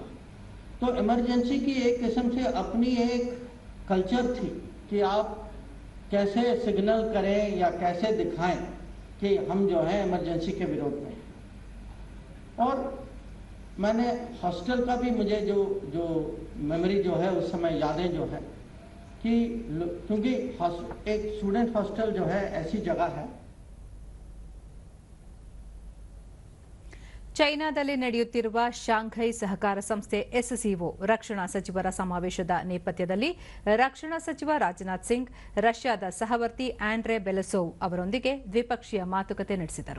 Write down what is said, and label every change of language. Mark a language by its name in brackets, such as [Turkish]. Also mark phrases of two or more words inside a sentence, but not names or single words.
[Hindi] तो इमरजेंसी की एक किस्म से अपनी एक कल्चर थी कि आप कैसे सिग्नल करें या कैसे दिखाएं कि हम जो है इमरजेंसी के विरोध में हैं. और मैंने हॉस्टल का भी मुझे जो मेमोरी जो है उस समय यादें जो है कि क्योंकि एक [English] student hostel [Hindi] जो है ऐसी जगह है. [Kannada] ಚೈನಾದಲ್ಲಿ ನಡೆಯುತ್ತಿರುವ ಶಾಂಘೈ ಸಹಕಾರ ಸಂಸ್ಥೆ ಎಸ್ಸಿಒ ರಕ್ಷಣಾ ಸಚಿವರ ಸಮಾವೇಶದ ನೇಪಥ್ಯದಲ್ಲಿ ರಕ್ಷಣಾ ಸಚಿವ ರಾಜನಾಥ್ ಸಿಂಗ್ ರಷ್ಯಾದ ಸಹವರ್ತಿ ಆಂಡ್ರೆ ಬೆಲೆಸೋವ್ ಅವರೊಂದಿಗೆ ದ್ವಿಪಕ್ಷೀಯ ಮಾತುಕತೆ ನಡೆಸಿದರು.